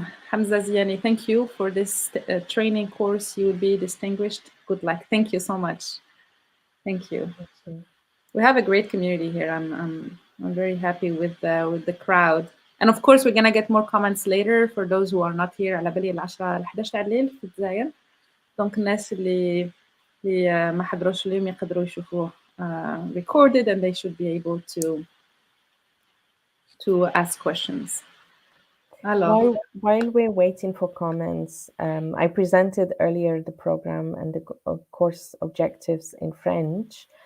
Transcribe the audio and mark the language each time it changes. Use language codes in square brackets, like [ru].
[en] Hamza Ziani, thank you for this training course. You will be distinguished. Good luck. Thank you so much. Thank you. We have a great community here. I'm I'm very happy with the crowd. And of course, we're gonna get more comments later for those who are not here. [ar] على بالي 10 11 تاع الليل في الجزائر. دونك الناس اللي ما حضروش اليوم يقدروا يشوفوه [en] recorded, and they should be able to ask questions. Hello. While we're waiting for comments, I presented earlier the program and the course objectives in French.